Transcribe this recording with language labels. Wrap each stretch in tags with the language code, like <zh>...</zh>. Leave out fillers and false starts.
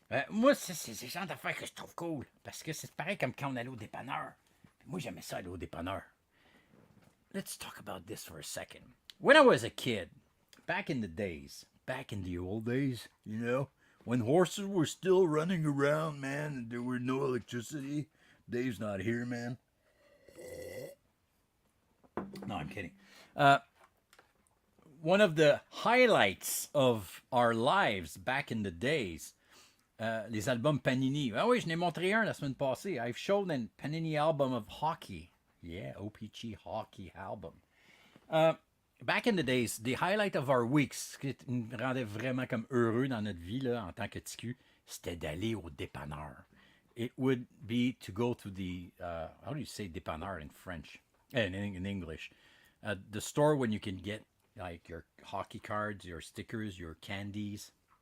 <fr>Moi, c'est ce genre d'affaires que je trouve cool. Parce que c'est pareil comme quand on allait au dépanneur. Moi, j'aimais ça aller au dépanneur.</fr> <en>Let's talk about this for a second. When I was a kid, back in the old days, you know, when horses were still running around, man, and there were no electricity. Dave's not here, man. No, I'm kidding. One of the highlights of our lives back in the days,</en> <fr>les albums Panini. Ah oui, je n'ai montré un la semaine passée.</fr> <en>I've shown a Panini album of hockey. Yeah, OPG hockey album. Back in the days, the highlight of our weeks,</en> <fr>ce qui me rendait vraiment comme heureux dans notre vie là, en tant que TQ, c'était d'aller au dépanneur.</fr> <en>It would be to go to the, how do you say dépanneur in French? In English. The store when you can get like your hockey cards, your stickers, your candies.</en>